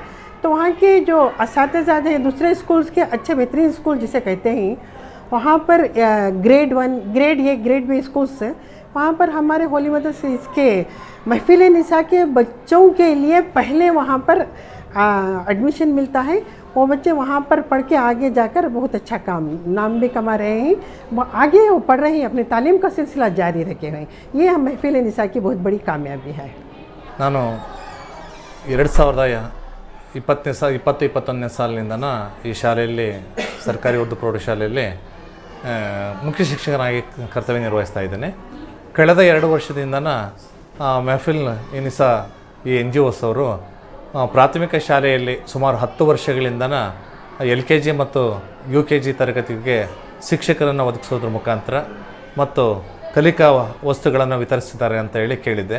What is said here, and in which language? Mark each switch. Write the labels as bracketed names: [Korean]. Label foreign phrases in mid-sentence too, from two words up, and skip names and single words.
[Hindi] तो वहाँ के जो असातिज़ा हैं, दूसरे स्कूल्स के अच्छे बेहतरीन स्कूल जिसे कहते हैं, वहाँ पर [English] grade 1, grade A, grade B schools, [Hindi] वहाँ पर हमारे होली मदद से इसके महफिल निसा के बच्चों के लिए पहले वहाँ पर एडमिशन मिलता है। वो बच्चे वहाँ पर पढ़ के आगे जाकर बहुत अच्छा नाम भी कमा रहे हैं। वो आगे वो पढ़ रहे हैं, अपनी तालीम का सिलसिला जारी रखे हुए हैं। ये हम महफिल निसा की बहुत बड़ी कामयाबी है। [Kannada] ನಾನು 2020-21 ಸಾಲಿನಿಂದ ಈ ಶಾಲೆಯಲ್ಲಿ ಸರ್ಕಾರಿ ಉರ್ದು ಪ್ರೌಢಶಾಲೆಯಲ್ಲಿ ಮುಖ್ಯ ಶಿಕ್ಷಕನಾಗಿ ಕರ್ತವ್ಯ ನಿರ್ವಹಿಸ್ತಾ ಇದ್ದೇನೆ. ಕಳೆದ 2 ವರ್ಷದಿಂದ ಮೆಹಫಿಲ್ ನಿಸಾ ಈ NGOs ಅವರು ಪ್ರಾಥಮಿಕ ಶಾಲೆಯಲ್ಲಿ ಸುಮಾರು 10 ವರ್ಷಗಳಿಂದ LKG ಮತ್ತು UKG ತರಗತಿಗೆ ಶಿಕ್ಷಕರನ್ನು ಒದಗಿಸೋದ್ರ ಮುಖಾಂತರ ಮತ್ತು ಕಲಿಕಾ ವಸ್ತುಗಳನ್ನು ವಿತರಿಸಿದ್ದಾರೆ ಅಂತ ಹೇಳಿ ಕೇಳಿದ್ದೆ.